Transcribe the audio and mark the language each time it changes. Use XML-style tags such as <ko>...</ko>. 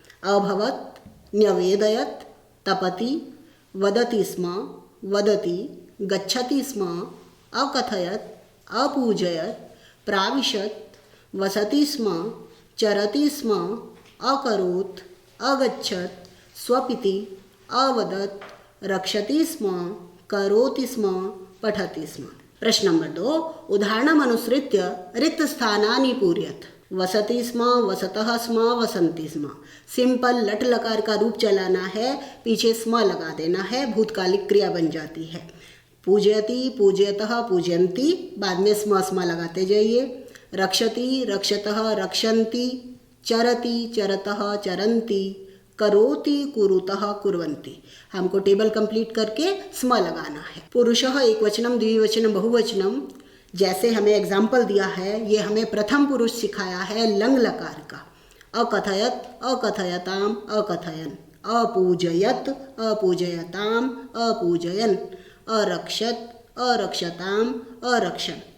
<sa>अभवत, न्यवेदयत, तपति, वदति स्म, वदति, गच्छति स्म, अकथयत, अपूजयत, प्राविशत, वसति स्म, चरति स्म, अकरोत्, अगच्छत, स्वपिति, अवदत, रक्षति स्म, करोति स्म, पठति स्म।</sa> <hi>प्रश्न नंबर 2</hi> <sa>उदाहरणम अनुसृत्य रिक्त स्थानानि पूरयत। वसति स्म, वसतः स्म, वसन्ति स्म।</sa> <hi>सिंपल लट लकार का रूप चलाना है, पीछे स्म लगा देना है, भूतकालिक क्रिया बन जाती है।</hi> <sa>पूजयति, पूजयतः, पूजयन्ति,</sa> <hi>बाद में स्म लगाते जाइए।</hi> <sa>रक्षति, रक्षतः, रक्षन्ति, चरति, चरतः, चरन्ति, करोति, कुरुतः, कुर्वन्ति।</sa> <hi>हमको टेबल कंप्लीट करके स्म लगाना है। पुरुषः एकवचनम, द्विवचनम, बहुवचनम, जैसे हमें एग्जाम्पल दिया है, ये हमें प्रथम पुरुष सिखाया है लंग लकार का।</hi> <sa>अकथयत, अकथयताम, अकथयन, अपूजयत, अपूजयताम, अपूजयन, अरक्षत, अरक्षताम, अरक्षन।</sa>